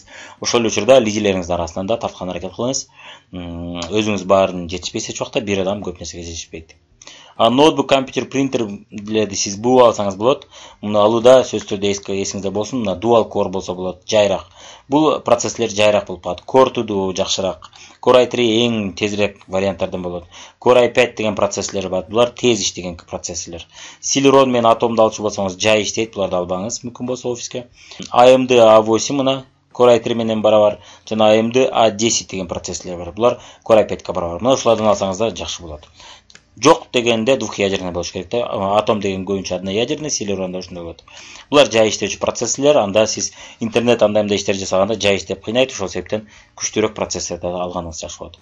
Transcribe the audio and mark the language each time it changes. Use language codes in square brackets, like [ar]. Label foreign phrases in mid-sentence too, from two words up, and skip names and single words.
[ky] Ошол учурда лидерлериңиздин арасынан да тартканга аракет кылыңыз. Өзүңүз баарын жетишпейт, эч убакта бир адам көп нерсеге жетишпейт. Ноутбук, компьютер, принтерлерди сиз буу алсаңыз болот. Муну алууда сөзсүз түрдө эсиңизде болсун, мына [en] dual core [ky] болсо болот, жайрак. Бул процессорлор жайрак болуп калат. Core 2 жакшыраак. Core i3 эң тезирээк варианттардан болот. Core i5 деген процессорлор бар. Булар тез иштеген процессорлор. Celeron менен Atom'ду алчу болсоңуз жай иштейт, буларды албаңыз, мүмкүн болсо офиске. AMD A8 мына Core i3 менен барабар, жана AMD A10 деген процессорлор бар. Булар Core i5 барабар. Мына ушулардан алсаңыз да жакшы болот. Жок дегенде двухъядерный болуш керек да. Атом деген көбүнчө одноядерный, Celeron да ушундай болот. Булар жай иштөөчү процессорлор, анда сиз интернет андай иштер жасаганда жай иштеп кыйнайт, ошол себептен күчтүүрөөк процессорду алганыңыз жакшы болот.